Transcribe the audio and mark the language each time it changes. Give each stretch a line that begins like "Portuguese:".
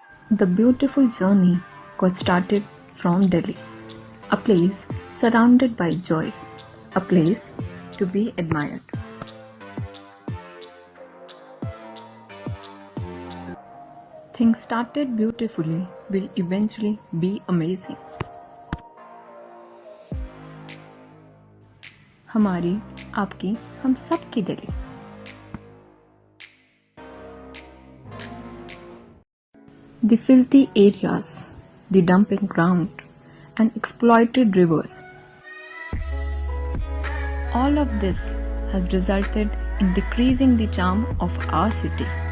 English: The beautiful journey got started from Delhi, a place surrounded by joy, a place to be admired. Things started beautifully will eventually be amazing.
Hindi: हमारी, आपकी, हम सब की Delhi.
English: The filthy areas, the dumping ground, and exploited rivers. All of this has resulted in decreasing the charm of our city.